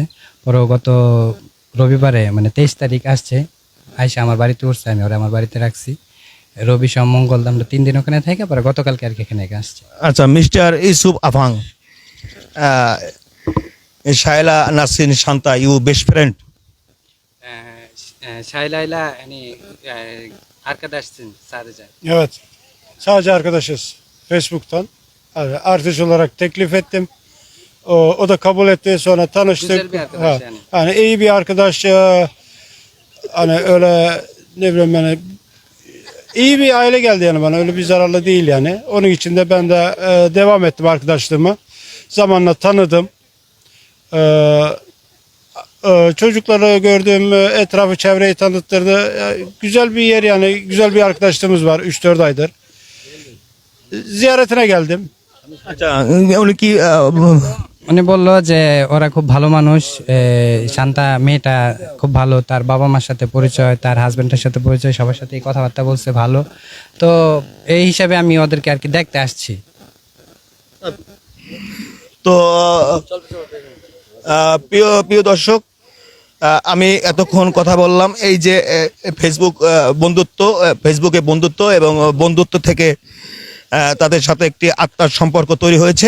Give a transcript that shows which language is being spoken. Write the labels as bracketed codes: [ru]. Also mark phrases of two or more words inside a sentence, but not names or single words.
[bn] পরে গত রবিবারে মানে 23 তারিখ আসছে, আইসা আমার বাড়িতে উঠছে, আমি ওরা আমার বাড়িতে রাখছি। রবি সোম মঙ্গল আমরা 3 দিন ওখানে থেকে পরে গতকালকে আর কি এখানে আসছে। আচ্ছা, মিস্টার ইউসুফ আফাং, শায়লা নাসরিন শান্তা, [en] you best friend? [tr] Şaylayla hani arkadaşsın sadece. Evet. Sadece arkadaşız. Facebook'tan. Yani artış olarak teklif ettim. O da kabul etti. Sonra tanıştık. Güzel bir arkadaş yani. Yani iyi bir arkadaş. Hani öyle ne bileyim yani iyi bir aile geldi yani bana. Öyle bir zararlı değil yani. Onun için de ben de devam ettim arkadaşlığımı. Zamanla tanıdım. Çocukları gördüm, etrafı çevreyi tanıttırdı. Güzel bir yer yani, güzel bir arkadaşlığımız var 3-4 aydır. Ziyaretine geldim. [bn] আচ্ছা, উনি কি উনি বললো যে ওরা খুব ভালো মানুষ, শান্তা মেয়েটা খুব ভালো, তার বাবা মার সাথে পরিচয়, তার হাজবেন্ডের সাথে পরিচয়, সবার সাথে কথাবার্তা বলছে ভালো। তো এই হিসাবে আমি ওদেরকে আর কি দেখতে আসছি। তো প্রিয় দর্শক, আমি এতক্ষণ কথা বললাম এই যে ফেসবুকে বন্ধুত্ব এবং বন্ধুত্ব থেকে তাদের সাথে একটি আত্মার সম্পর্ক তৈরি হয়েছে।